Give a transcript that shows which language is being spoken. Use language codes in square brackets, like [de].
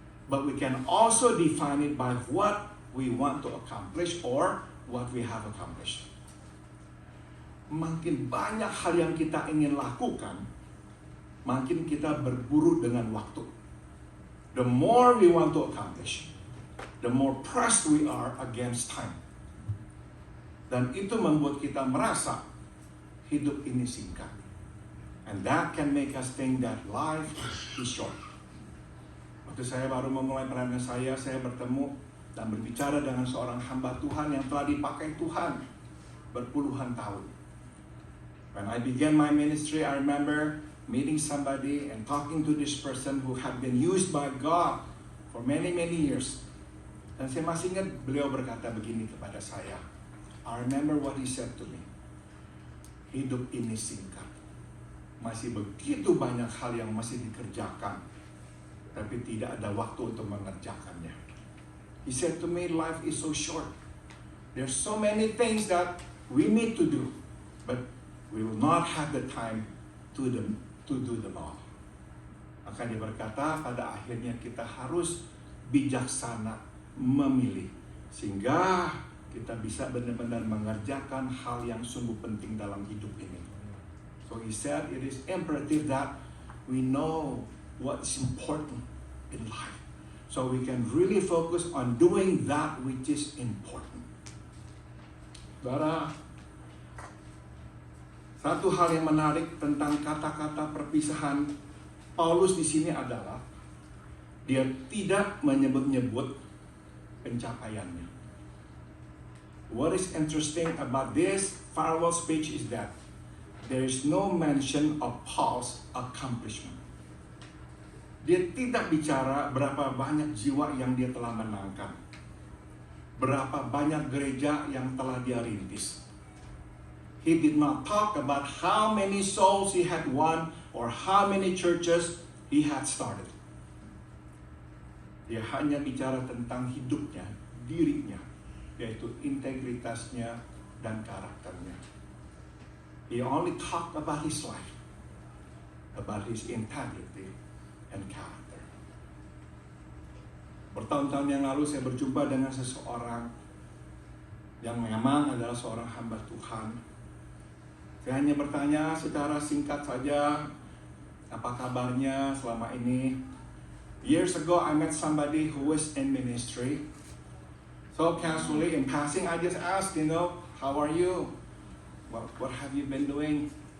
[en] But we can also define it by what we want to accomplish or what we have accomplished. [id] Makin banyak hal yang kita ingin lakukan, makin kita berburu dengan waktu. [en] The more we want to accomplish, the more pressed we are against time. [id] Dan itu membuat kita merasa hidup ini singkat. [en] And that can make us think that life is short. [id] Waktu saya baru memulai pelayanan saya bertemu dan berbicara dengan seorang hamba Tuhan yang telah dipakai Tuhan berpuluhan tahun. [en] When I began my ministry, I remember meeting somebody and talking to this person who had been used by God for many years. [id] Dan saya masih ingat beliau berkata begini kepada saya. [en] I remember what he said to me. [id] Hidup ini singkat. Masih begitu banyak hal yang masih dikerjakan, tapi tidak ada waktu untuk mengerjakannya. [en] He said to me, life is so short. There's so many things that we need to do, but we will not have the time to do them all. [id] Maka dia berkata, pada akhirnya kita harus bijaksana memilih, sehingga kita bisa benar-benar mengerjakan hal yang sungguh penting dalam hidup ini. [en] So he said it is imperative that we know what's important in life. So we can really focus on doing that which is important. [id] Saudara, satu hal yang menarik tentang kata-kata perpisahan Paulus di sini adalah dia tidak menyebut-nyebut pencapaiannya. [en] What is interesting about this farewell speech is that there is no mention of Paul's accomplishment. [id] Dia tidak bicara berapa banyak jiwa yang dia telah menangkan, berapa banyak gereja yang telah dia rintis. [en] He did not talk about how many souls he had won or how many churches he had started. [id] Dia hanya bicara tentang hidupnya, dirinya, yaitu integritasnya dan karakternya. [en] He only talked about his life, about his integrity and character. [id] Bertahun-tahun yang lalu saya berjumpa dengan seseorang yang memang adalah seorang hamba Tuhan. Saya hanya bertanya secara singkat saja, apa kabarnya selama ini? [en] Years ago I met somebody who was in ministry. So casually in passing, I just asked, how are you? What have you been doing?